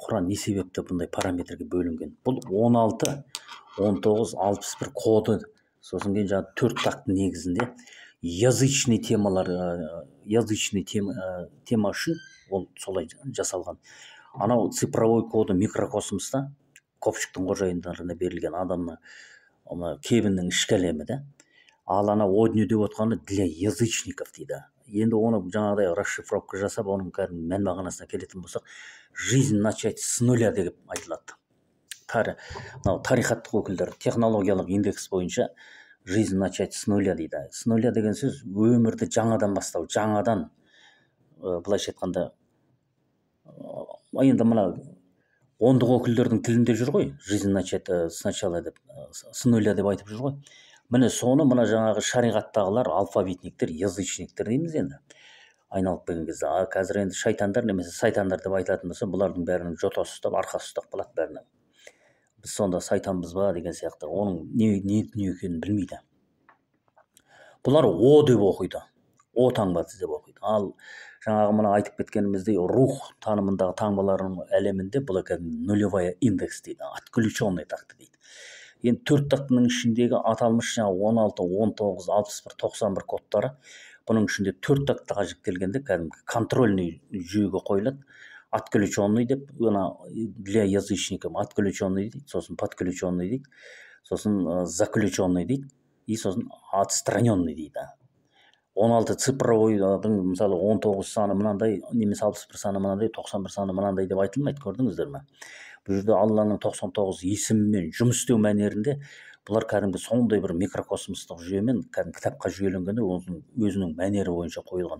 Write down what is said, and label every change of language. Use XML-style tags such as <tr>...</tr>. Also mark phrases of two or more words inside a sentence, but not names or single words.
<kk>Құран не себепті бұндай параметрге бөлінген? Бұл 16, 19, 61 коды, сосын кейін жаңағы 4 тақтың негізінде язычный темалар,</kk> <ru>язычный тема</ru> <kk>үшін ол солай жасалған. Анау цифровой коды микрокосмоста көпшіктің қожайындарына берілген адамның кебіннің ішкі әлемі да. Ал ана о дүние деп отқаны</kk> <ru>для язычников</ru> <kk>дейді. Енді оны жаңағыдай расшифровка жасап, оның кәдімгі мән мағынасына келетін болсақ,</kk> <ru>жизнь начать с нуля</ru> <kk>деп айтылады. Тарихаттық өкілдер технологиялық индекс бойынша</kk> <ru>жизнь начать с нуля</ru> <kk>дейді.</kk> <ru>С нуля</ru> <kk>деген сөз өмірді жаңадан бастау, жаңадан, былайша айтқанда, енді мына ондық өкілдердің тілінде жүр ғой,</kk> <ru>жизнь начать сначала</ru> <kk>деп,</kk> <ru>с нуля</ru> <kk>деп айтып жүр ғой. Міне соны мына жаңағы шариғаттағылар алфавитниктер, язычниктер дейміз енді. Айналып келген кезде, қазір енді шайтандар немесе сайтандар деп айтатын болса, бұлардың бәрінің жотасы ұстап, арқасы ұстап қалады бәріне. Біз сонда сайтанбыз ба деген сияқты, оның не екенін білмейді. Бұлар о деп оқиды, о таңбасы деп оқиды. Ал жаңағы мына айтып кеткеніміздей рух танымындағы таңбалардың әлемінде бұл</kk> <ru>нулевая индекс</ru> <kk>дейді, отключенный такты дейді. Енді 4 тақтының ішіндегі аталмыш жаңағы 16, 19, 61, 91 кодтары, бұның ішінде 4 тақтыға жіктелгенде кәдімгі контрольный жүйеге қойылады. Отключенный деп,</kk> <ru>для язычников отключенный</ru> <kk>дейді, сосын подключенный дейді, сосын заключенный дейді, и сосын отстраненный дейді. 16 цифровойдың мысалы 19 саны мынандай, немесе 61 саны мынандай, 91 саны мынандай деп айтылмайды, көрдіңіздер ме? Бұл жерде Алланың 99 есімімен жұмыс істеу мәнерінде бұлар кәдімгі сондай бір микрокосмостық жүйемен кәдімгі кітапқа жүйеленгенде өзінің мәнері бойынша қойылған.</kk>